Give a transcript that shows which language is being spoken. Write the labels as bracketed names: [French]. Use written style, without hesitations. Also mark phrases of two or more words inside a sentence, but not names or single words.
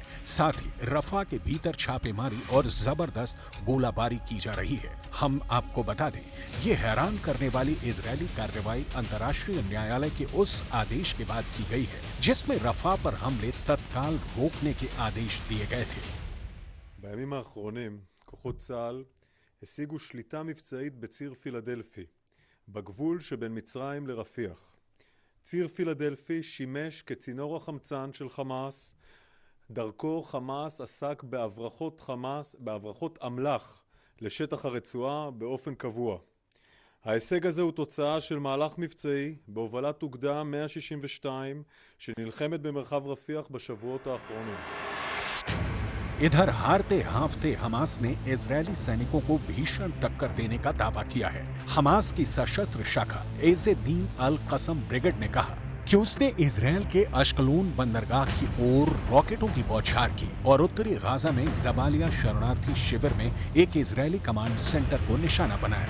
[Hindi] साथ ही रफा के भीतर छापेमारी और जबरदस्त गोलाबारी की जा रही है। हम आपको बता दें, ये हैरान करने वाली इजरायली कार्रवाई अंतर्राष्ट्रीय न्यायालय के उस आदेश के बाद की गई है, जिसमें रफा पर हमले तत्काल रोकने के आदेश दिए गए थे। [Hebrew] בימים האחרונים כוחות צה"ל השיגו שליטה מבצעית בציר פילדלפי, בגבול שבין מצרים לרפיח. ציר פילדלפי שימש כצינור החמצן של חמאס. דרכו חמאס עסק בהברחות אמל"ח לשטח הרצועה באופן קבוע. ההישג הזה הוא תוצאה של מהלך מבצעי בהובלת אוגדה 162 שנלחמת במרחב רפיח בשבועות האחרונים. [Hindi] इधर हारते हांफते हमास ने इजरायली सैनिकों को भीषण टक्कर देने का दावा किया है। हमास की सशस्त्र शाखा एज़-ए-दीन अल-क़सम ब्रिगेड ने कहा कि उसने इजरायल के अश्कलोन बंदरगाह की ओर रॉकेटों की बौछार की और उत्तरी गाजा में जबालिया शरणार्थी शिविर में एक इजरायली कमांड सेंटर को निशाना बनाया।